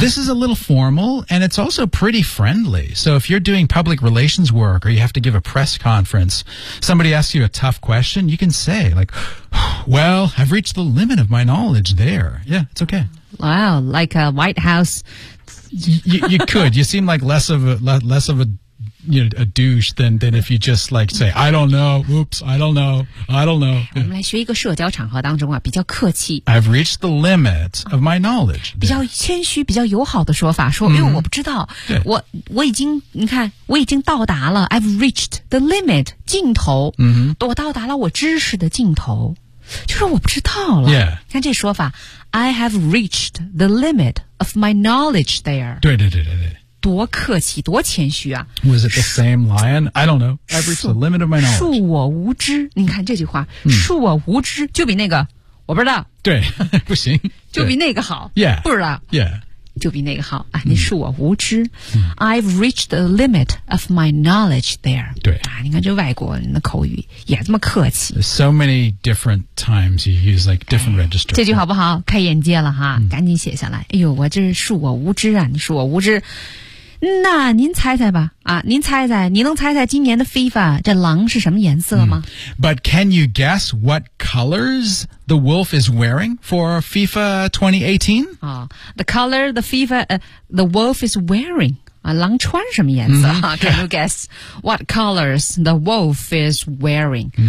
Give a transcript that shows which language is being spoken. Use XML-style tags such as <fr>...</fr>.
<en>？This is a little formal, and it's also pretty friendly. So if you're doing public relations work, or you have to give a press conference, somebody asks you a tough question, you can say like, "Well, I've reached the limit of my knowledge there." Yeah, it's okay. Wow, like a White House. you could. You seem like less of a you know, a douche than if you just like say, I don't know, oops, I don't know, I don't know.</en> <zh>我们来学一个社交场合当中啊，比较客气。</zh> <en>I've reached the limit of my knowledge.</en> <zh>比较谦虚，比较友好的说法，说因为我不知道，我已经，你看，我已经到达了 ，</zh> <en>I've reached the limit，</en> <zh>尽头，我到达了我知识的尽头，就是我不知道了。</zh> <en>Yeah.</en> <zh>你看这说法 ，</zh> <en>I have reached the limit of my knowledge there.</en> <zh>对对对对对。多客气，多谦虚啊</zh> <en>！Was it the same lion? I don't know. I've reached the limit of my knowledge.</en> <zh>恕我无知，你看这句话，恕我无知，就比那个我不知道。对，不行，就比那个好。</zh> <en>Yeah，</en> <zh>不知道。</zh> <en>Yeah，</en> <zh>就比那个好啊！你恕我无知。</zh> <en>I've reached the limit of my knowledge there.</en> <zh>对啊，你看这外国人的口语也这么客气。</zh> <en>So many different times you use like different registers.</en> <zh>这句好不好？开眼界了哈，赶紧写下来。哎呦，我这是恕我无知啊！你恕我无知。那您猜猜吧，啊，您猜猜，你能猜猜今年的 FIFA 这狼是什么颜色吗？</zh> <en>But can you guess what colors the wolf is wearing for FIFA 2018? The color the FIFA, the wolf is wearing.</en> <zh>啊，狼穿什么颜色？</zh> <en>Can you guess what colors the wolf is wearing?</en>